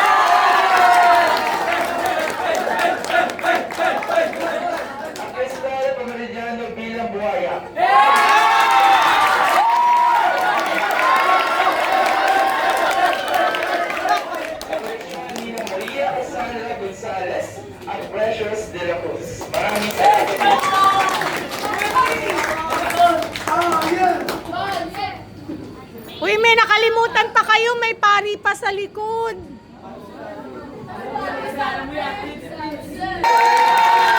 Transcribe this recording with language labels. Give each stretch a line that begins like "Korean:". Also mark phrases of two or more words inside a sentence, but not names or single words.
Filipino: Cristal Pamiliano bilang Buhaya. Nina Maria Cassandra Gonzalez at Precious de la Cruz. Maraming salamat. Uy, may nakalimutan pa kayo. May pari pa sa likod.